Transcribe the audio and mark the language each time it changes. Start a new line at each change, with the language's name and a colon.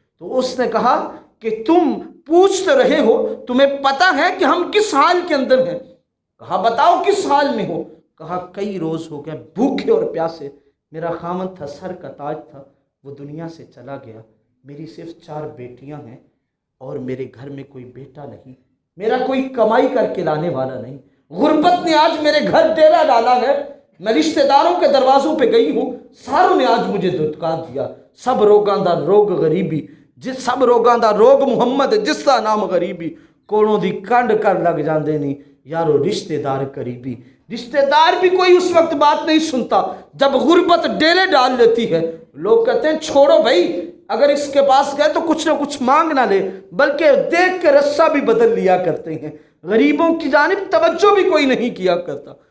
Urdu: تو اس نے کہا کہ تم پوچھ تو رہے ہو، تمہیں پتہ ہے کہ ہم کس حال کے اندر ہیں؟ کہا بتاؤ کس حال میں ہو؟ کہا کئی روز ہو گئے بھوکے اور پیاسے، میرا خامن تھا، سر کا تاج تھا، وہ دنیا سے چلا گیا، میری صرف 4 بیٹیاں ہیں اور میرے گھر میں کوئی بیٹا نہیں، میرا کوئی کمائی کر کے لانے والا نہیں. غربت نے آج میرے گھر ڈیرا ڈالا ہے، میں رشتہ داروں کے دروازوں پہ گئی ہوں، ساروں نے آج مجھے دھتکار دیا.
Punjabi: سب روگاں دا روگ غریبی، سب روگاں دا روگ محمد جس کا نام غریبی، کوڑوں دی کنڈ کر لگ جاندے نہیں یارو رشتہ دار قریبی.
Urdu: رشتہ دار بھی کوئی اس وقت بات نہیں سنتا جب غربت ڈیرے ڈال لیتی ہے. لوگ کہتے ہیں چھوڑو بھائی، اگر اس کے پاس گئے تو کچھ نہ کچھ مانگ نہ لے، بلکہ دیکھ کے رسہ بھی بدل لیا کرتے ہیں، غریبوں کی جانب توجہ بھی کوئی نہیں کیا کرتا.